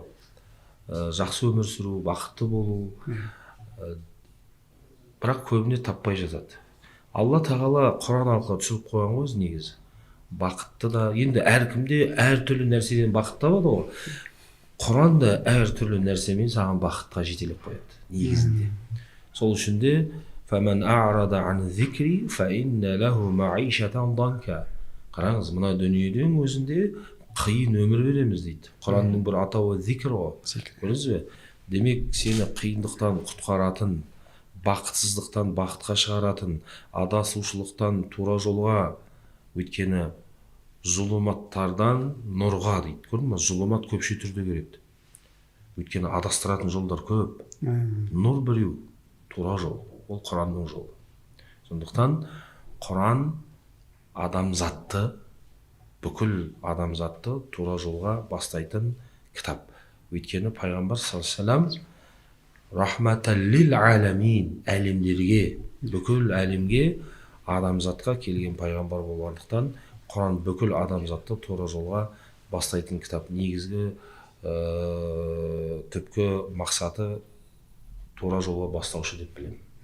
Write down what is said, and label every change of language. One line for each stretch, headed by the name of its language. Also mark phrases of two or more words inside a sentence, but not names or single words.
Kazakh: Жақсы өмір сүру, бақытты болу. Бірақ көбіне таппай жатады. Алла Тағала Құран арқылы түсіріп қойған ғой негізі. Бақытты да, енді әркімде әртүрлі нәрседен бақыт табады ғой. Құран да әртүрлі нәрсемен саған бақытқа жетелеп қояды негізінде. Сол үшін де
Arabic: فَمَنْ أَعْرَضَ عَنْ ذِكْرِ فَإِنَّ لَهُ مَعِيشَةً ضَنْكَ.
Kazakh: Қараңыз, мына дүниеден өзінде қиын өмір береміз дейді. Құранның бір атауы зикр ғой. Көрдіңіз бе? Демек, сені қиындықтан құтқаратын, бақытсыздықтан бақытқа шығаратын, адасушылықтан тура жолға, өйткені зұлыматтардан нұрға дейді. Көрдің ме? Зұлымат көпше түрде келеді. Өйткені адастыратын жолдар көп. Нұр біреу, тура жол. Ол Құранның жолы. Сондықтан Құран адамзатты, бүкіл адамзатты тура жолға бастайтын кітап. Өйткені пайғамбар
Arabic: صلى الله عليه رحمة للعالمين,
Kazakh: әлемдерге, бүкіл әлемге адамзатқа келген пайғамбар болғандықтан Құран бүкіл адамзатты тура жолға бастайтын кітап. Негізгі түпкі мақсаты тура жолға бастаушы деп білемін.